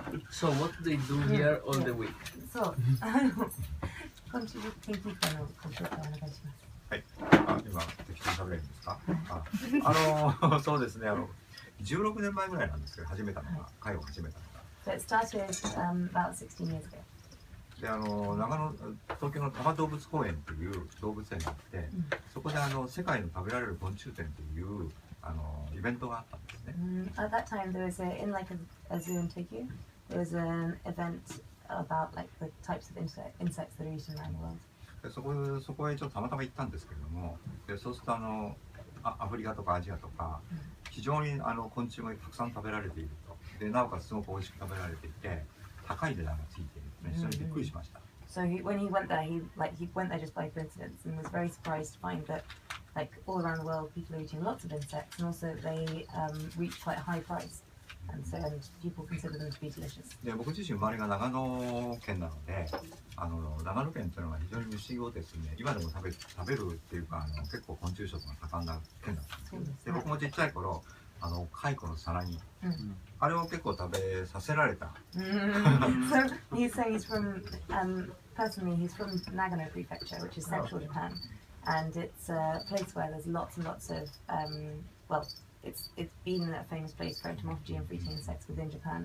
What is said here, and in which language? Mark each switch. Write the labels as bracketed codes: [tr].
[en] So what do they do here on the week? [ja] そう、昆虫研究会のコンセプトをお願いします。はい、今適当に喋れるんですか？そうですね、16年前ぐらいなんですけど、会を始めたのが。 [en] So it started about 16 years ago. [ja] で、東京の多摩動物公園という動物園があって、そこで世界の食べられる昆虫展というイベントがあったんですね。 [en] At that time, there was in like a zoo in Tokyo, there was an event about like the types of insects that are eaten around the world. [ja] でそこへちょっとたまたま行ったんですけれども、でそうするとアフリカとかアジアとか非常に昆虫がたくさん食べられていると。でなおかつすごく美味しく食べられていて、高い値段がついているので非常にびっくりしました。 [en] So when he went there, he went there just by coincidence and was very surprised to find that like all around the world people are eating lots of insects and also they reach quite a high price. And people consider them to be delicious. [ja] で僕自身生まれが長野県なので、長野県というのは非常に虫をですね、今でも食べるっていうか結構昆虫食が盛んな県だったんです。で僕もちっちゃい頃蚕のさなぎ、あれを結構食べさせられた。 [en] So he's saying he's from personally he's from Nagano Prefecture, which is central Japan, and it's a place where there's lots and lots of well. It's been a famous place for entomophagy and for eating insects within Japan.